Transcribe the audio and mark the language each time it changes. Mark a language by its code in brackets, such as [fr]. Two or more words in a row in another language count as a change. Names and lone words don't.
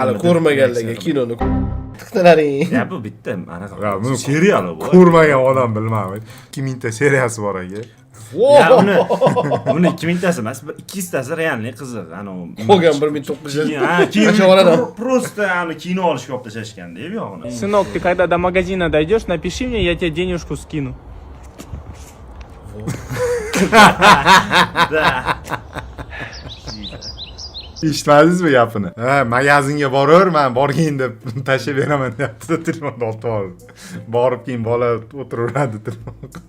[uz] Hali ko'rmaganlarga kinoni tiqtilaring. Ya bu bitta anaqa serial bu. Ko'rmagan odam bilmaydi. 2000 ta seriyasi bor aka. Ya uni 2000 tasi emas, 200 tasi realniy qiziq. Ana Qolgan 1900. Ha, keyin просто ana kino olishga olib tashlashganda, bu yog'ini. [ru] Сынок, ты когда до магазина дойдешь, напиши мне, я тебе денежку скину. [uz] Eshitmadingizmi gapini? Ha, magazinga boraverman, borgin deb tashlab beraman deyapti, telefonni olib olib. Borib keyin bola o'tiraveradi telefonga.